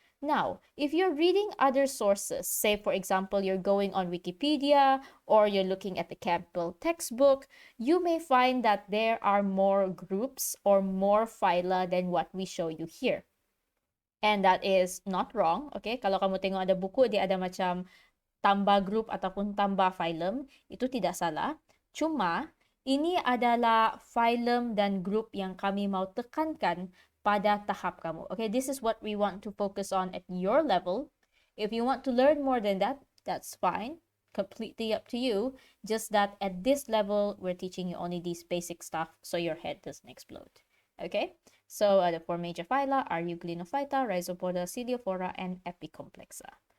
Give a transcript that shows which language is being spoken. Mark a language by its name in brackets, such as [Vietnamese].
[English] Now, if you're reading other sources, say for example, you're going on Wikipedia or you're looking at the Campbell textbook, you may find that there are more groups or more phyla than what we show you here. And that is not wrong, okay? [Malay] Kalau kamu tengok ada buku, dia ada macam tambah group ataupun tambah phylum, itu tidak salah. Cuma, ini adalah phylum dan group yang kami mau tekankan pada tahap kamu. [English] Okay, this is what we want to focus on at your level. If you want to learn more than that, that's fine. Completely up to you. Just that at this level, we're teaching you only these basic stuff so your head doesn't explode. Okay, so the four major phyla are Euglenophyta, Rhizopoda, Celiophora, and Epicomplexa.